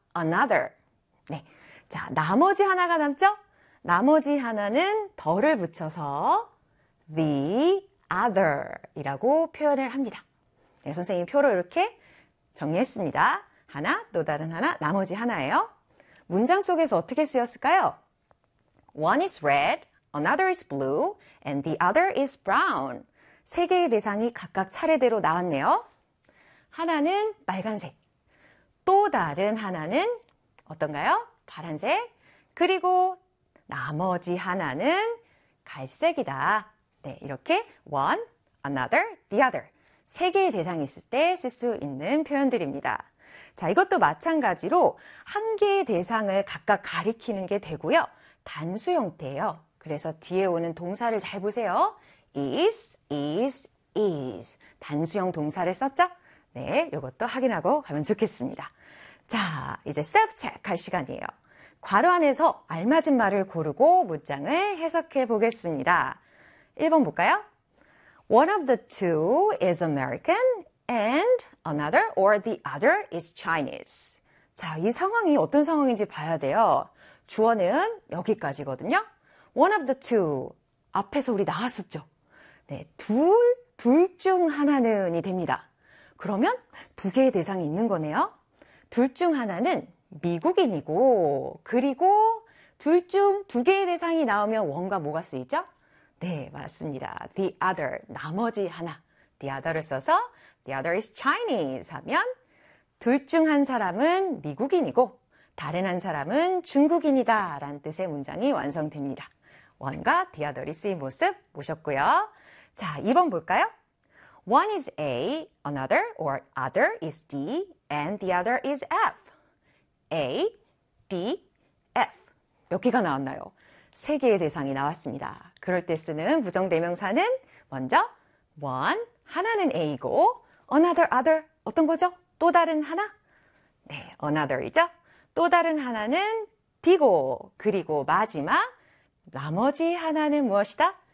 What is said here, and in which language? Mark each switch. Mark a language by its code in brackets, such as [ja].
[ko] another. 네. 자, 나머지 하나가 남죠? 나머지 하나는 더를 붙여서 the other 이라고 표현을 합니다. 네, 선생님 표로 이렇게 정리했습니다. 하나, 또 다른 하나, 나머지 하나예요. 문장 속에서 어떻게 쓰였을까요? [en] One is red, another is blue, and the other is brown. [ko] 세 개의 대상이 각각 차례대로 나왔네요. 하나는 빨간색, 또 다른 하나는 어떤가요? 파란색, 그리고 나머지 하나는 갈색이다. 네, 이렇게 one, another, the other. 세 개의 대상이 있을 때 쓸 수 있는 표현들입니다. 자, 이것도 마찬가지로 한 개의 대상을 각각 가리키는 게 되고요. 단수 형태예요. 그래서 뒤에 오는 동사를 잘 보세요. is, is, is. 단수형 동사를 썼죠? 네, 이것도 확인하고 가면 좋겠습니다. 자, 이제 self-check 할 시간이에요. 괄호 안에서 알맞은 말을 고르고 문장을 해석해 보겠습니다. 1번 볼까요? [en] One of the two is American and another or the other is Chinese. [ko] 자, 이 상황이 어떤 상황인지 봐야 돼요. 주어는 여기까지거든요. [en] One of the two. [ko] 앞에서 우리 나왔었죠. 네, 둘중 하나는이 됩니다. 그러면 두 개의 대상이 있는 거네요. 둘중 하나는 미국인이고, 그리고 둘중두 개의 대상이 나오면 원과 뭐가 쓰이죠? 네, 맞습니다. The other, 나머지 하나. The other을 써서 [en] The other is Chinese [ko] 하면 둘중한 사람은 미국인이고, 다른 한 사람은 중국인이다 라는 뜻의 문장이 완성됩니다. One과 The other이 쓰인 모습 보셨고요. 자, 2번 볼까요? [en] One is A, another or other is D, and the other is F. [ko] A, D, F. 몇 개가 나왔나요? 세 개의 대상이 나왔습니다. 그럴 때 쓰는 부정대명사는 먼저 one, 하나는 A이고, another, other, 어떤 거죠? 또 다른 하나? 네, another이죠. 또 다른 하나는 D고, 그리고 마지막, 나머지 하나는 무엇이다?